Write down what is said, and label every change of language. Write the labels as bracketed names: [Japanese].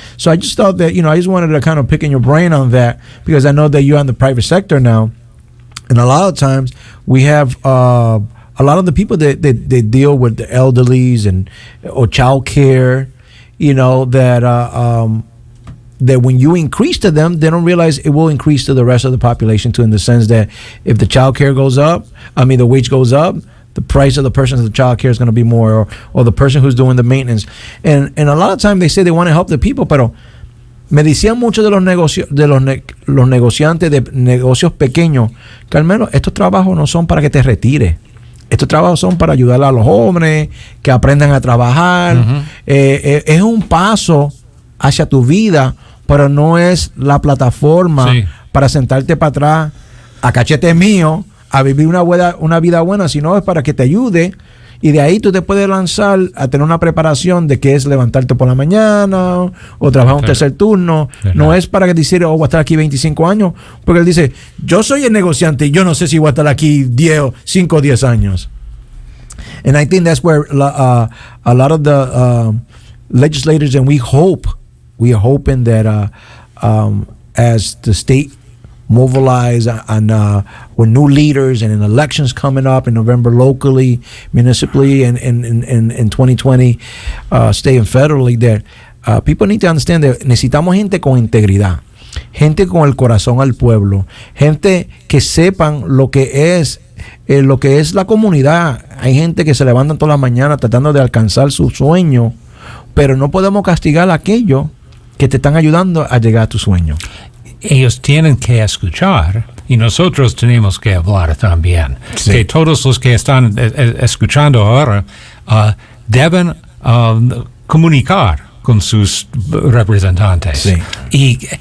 [English] So I just thought that I just wanted to kind of pick in your brain on that, because I know that you're in the private sector now, and a lot of times we have a lot of the people that they deal with the elderlies or child care, that when you increase to them, they don't realize it will increase to the rest of the population too, in the sense that if the child care goes up, the wage goes up, the price of the person of the child care is going to be more, or the person who's doing the maintenance. And a lot of times they say they want to help the people, [Spanish] pero me decían muchos de los los negociantes de negocios pequeños, Carmelo, estos trabajos no son para que te retires. Estos trabajos son para ayudar a los jóvenes que aprendan a trabajar. Es un paso hacia tu vida, pero no es la plataforma para sentarte para atrás a cachete mío a vivir una vida buena, sino es para que te ayude, y de ahí tú te puedes lanzar a tener una preparación de qué es levantarte por la mañana o trabajar un tercer turno. No es para que te diga, voy a estar aquí 25 años, porque él dice, yo soy el negociante y yo no sé si voy a estar aquí 5 o 10 años. [English] And I think that's where a lot of the legislators, and we are hoping that as the state mobilize and with new leaders and in elections coming up in November locally, municipally, and in 2020 state and federally, that people need to understand that [Spanish] necesitamos gente con integridad, gente con el corazón al pueblo, gente que sepan lo que es la comunidad. Hay gente que se levantan todas las mañanas tratando de alcanzar su sueño, pero no podemos castigar a aquellos que te están ayudando a llegar a tu sueño. Ellos tienen que escuchar y nosotros tenemos que hablar también. Sí. Que todos los que están escuchando ahora deben comunicar con sus representantes. Sí.